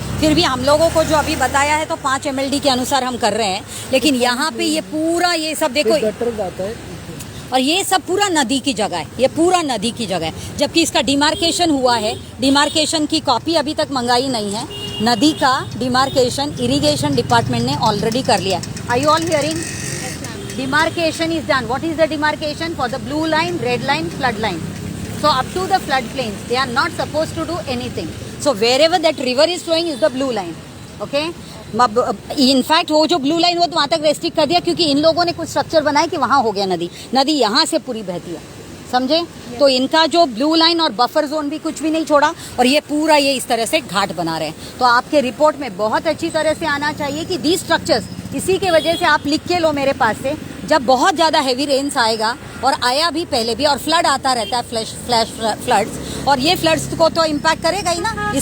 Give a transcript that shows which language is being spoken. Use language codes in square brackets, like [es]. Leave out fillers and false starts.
[hi] फिर भी हम लोगों को जो अभी बताया है तो 5 MLD के अनुसार हम कर रहे हैं, लेकिन यहाँ पे ये पूरा ये सब देखो गटर जाता है और ये सब पूरा नदी की जगह है, ये पूरा नदी की जगह है। जबकि इसका डिमार्केशन हुआ है, डिमार्केशन की कॉपी अभी तक मंगाई नहीं है। नदी का डिमार्केशन इरिगेशन डिपार्टमेंट ने ऑलरेडी कर लिया। [en] Are you all hearing? Demarcation is done. What is the demarcation? For the blue line, red line, flood line. So up to the flood plains, they are not supposed to do anything. So wherever that river is flowing is the blue line. Okay? In fact [hi] वो जो blue line वो तो वहाँ तक restrict कर दिया, क्योंकि इन लोगों ने कुछ स्ट्रक्चर बनाया कि वहाँ हो गया नदी, नदी यहाँ से पूरी बहती है, समझे? तो इनका जो ब्लू लाइन और बफर जोन भी कुछ भी नहीं छोड़ा, और ये पूरा ये इस तरह से घाट बना रहे हैं। तो आपके रिपोर्ट में बहुत अच्छी तरह से आना चाहिए कि दी स्ट्रक्चर्स, इसी के वजह से आप लिख के लो मेरे पास से, जब बहुत ज़्यादा हैवी रेन्स आएगा, और आया भी पहले भी, और फ्लड आता रहता है, फ्लैश फ्लड्स, और ये फ्लड्स को तो इम्पैक्ट करेगा ही ना।